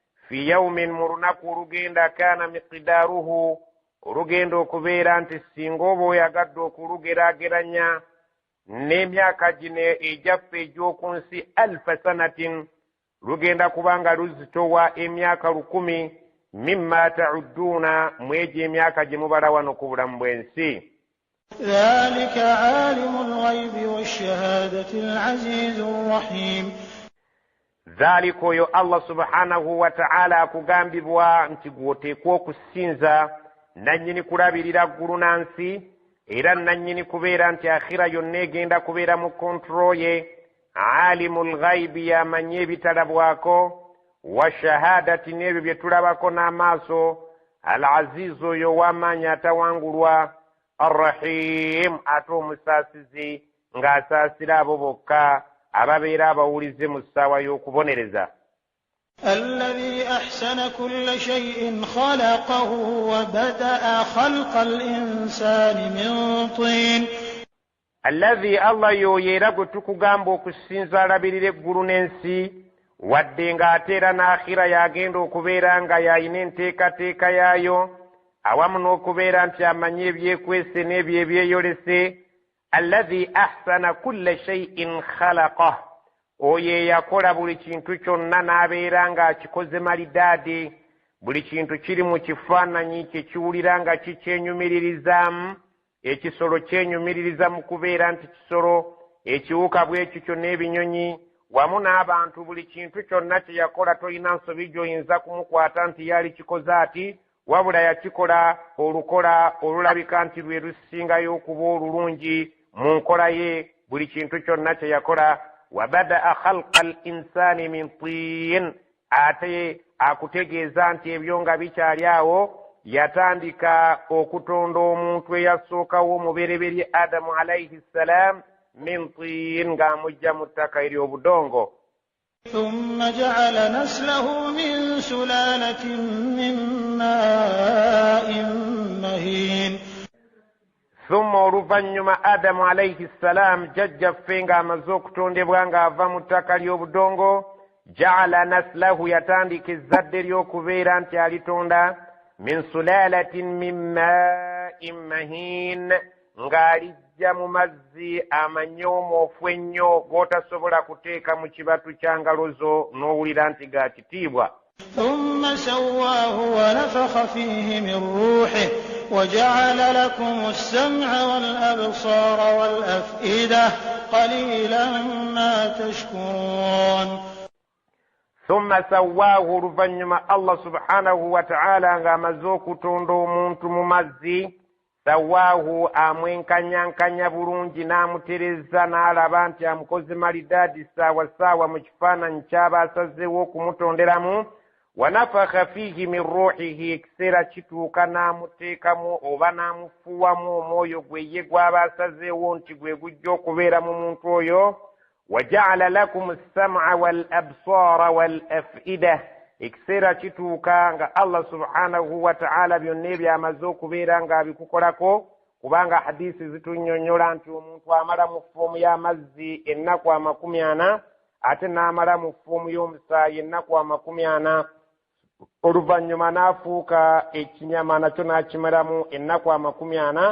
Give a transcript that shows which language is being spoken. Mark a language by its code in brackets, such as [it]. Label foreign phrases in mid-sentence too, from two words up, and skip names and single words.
[ar] في يوم [lg] murunaku olugenda [ar] كان مقداره [lg] olugenda okubeera nti singa oba oyagadde okulugeraageranya n'emyaka gino ejjaffe egy'oku nsi [ar] ألف سنة [lg] lugenda kubanga luzitowa emyaka 1000 [ar] مما تعدون [lg] mu egyo emyaka gye mubala wano ku bulamu bw'ensi. [ar] ذلك عالم الغيب والشهادة العزيز الرحيم. [lg] ذلك oyo [ar] الله سبحانه وتعالى [lg] akugambibwa nti gwoteekwa okusinza nannyini kulabirira ggulu na nsi era nannyini kubeera nti akhira yonna egenda kubeera mu control ye. [ar] عالم الغيب [lg] yamanye ebitalabwako [ar] والشهادة [lg] n'ebyo bye tulabako n'amaaso. [ar] العزيز [lg] oyo w'amaanyi atawangulwa. Arrahim ate omusaasizi ng'asaasira abo bokka ababeera abawulize mu ssaawa y'okubonereza. [ar] الذي أحسن كل شيء خلقه وبدأ خلق الإنسان من طين. الذي الله [lg] yoyeera gwe tukugamba okusinza alabirira eggulu n'ensi wadde ng'ateera n'akhira yagenda okubeera nga yayina enteekateeka yaayo awamu n'okubeera nti amanye ebyekwese n'ebyo ebyeyolese. [ar] الذي أحسن كل شيء خلقه [lg] oyo eyakola buli kintu kyonna n'abeera ng'akikoze malidaadi. Buli kintu kiri mu kifaananyi kye kiwulira nga kikyenyumiririzaamu. Ekisolo kyenyumiririza mu kubeera nti kisolo, ekiwuka bw'ekityo n'ebinyonyi wamu n'abantu. Buli kintu kyonna kye yakola tolina nsobi gy'oyinza kumukwata nti yali kikoze ati, wabula yakikola olukola olulabika nti lwe lusingayo okuba olulungi mu nkola ye. Buli kintu kyonna kye yakola. [ar] وبدأ خلق الإنسان من طين, [lg] ate akutegeeza nti ebyo nga bikyali awo yatandika okutonda omuntu eyasookawo omubereberye Adamu [ar] عليه السلام من طين [lg] ng'amujja mu ttaka ery'obudongo. [ar] ثم جعل نسله من سلالة من ماء مهين. [lg] Thumma oluvannyuma Adamu [ar] عليه السلام [lg] jjajjaffe ng'amaze okutondebwa ng'ava mu ttaka ly'obudongo. [ar] جعل نسله [lg] yatandika ezzadde ly'okubeera nti alitonda [ar] من سلالة من ماء مهين [lg] ng'alijja mu mazzi amanyoomoofu ennyo g'otasobola kuteeka mu kibatu kya ngalo zo n'owulira nti ga kitiibwa. [ar] ثم سواه ونفخ فيه من روحه وجعل لكم السمع والأبصار والأفئدة قليلا ما تشكرون. ثم سواه [lg] oluvannyuma [ar] الله سبحانه وتعالى [lg] ng'amaze okutonda omuntu mu mazzi. Sawaahu amwenkanyankanya bulungi n'amutereza n'alaba nti amukoze malidaadi saawa saawa mu kifaananyi ky'aba asazeewo okumutonderamu. [ar] ونفخ فيه من روحه [lg] ekiseera kituuka n'amuteekamu oba n'amufuuwamu omwoyo gwe ye gw'aba asazeewo nti gwe gujja okubeera mu muntu oyo. [ar] وجعل لكم السمع والأبصار والأفئدة, [lg] ekiseera kituuka nga [ar] الله سبحانه وتعالى [lg] byonna ebyamaze okubeera ng'abikukolako, kubanga hadisi zitunnyonnyola nti omuntu amala mu ffuumu y'amazzi ennaku 40 ate n'amala mu ffuumu y'omusaayi ennaku 40 oluvannyuma n'afuuka ekinyama nakyo n'akimalamu ennaku 40.